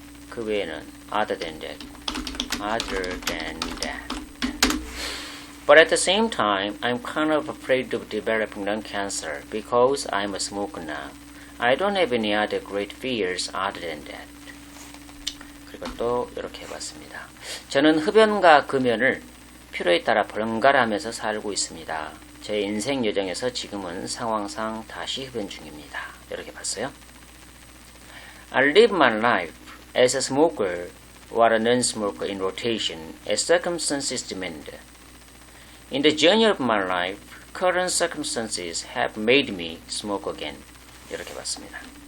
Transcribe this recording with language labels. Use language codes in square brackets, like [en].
[ko] 그 외에는 [en] other than that. But at the same time, I'm kind of afraid of developing lung cancer because I'm a smoker now. I don't have any other great fears other than that. [ko] 그리고 또 이렇게 해봤습니다. 저는 흡연과 금연을 필요에 따라 번갈아가면서 살고 있습니다. 제 인생 여정에서 지금은 상황상 다시 흡연 중입니다. 이렇게 봤어요. [en] I live my life as a smoker or a non-smoker in rotation as circumstances demand. In the journey of my life, current circumstances have made me smoke again. [ko] 이렇게 봤습니다.